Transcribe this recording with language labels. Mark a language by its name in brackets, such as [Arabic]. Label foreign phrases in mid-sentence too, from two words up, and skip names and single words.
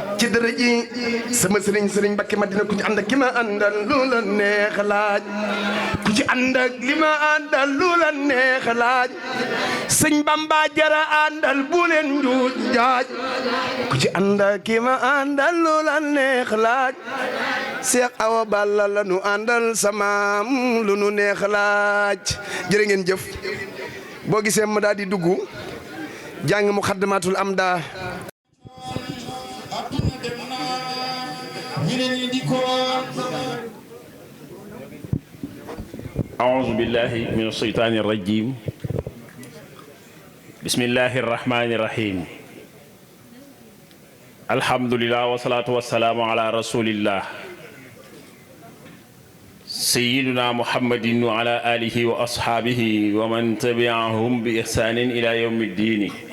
[Wolof] dara ji sama sëriñ Mbakke Madina ku ci ànd ak ki ma àndal lu la neex laaj ku ci ànd ak li ma àndal lu la neex laaj sëñ Bamba jara àndal bu leen njuuj njaaj ku ci ànd ak ki ma àndal lu la neex laaj Seex Awa Balla la nu àndal samaam lu nu neex laaj jërë ngeen jëf boo gisee ma daal di dugg jàng Muxaddamatul Amda [Arabic] أعوذ بالله من الشيطان الرجيم بسم الله الرحمن الرحيم الحمد لله والصلاة والسلام على رسول الله سيدنا محمد وعلى آله وأصحابه ومن تبعهم بإحسان إلى يوم الدين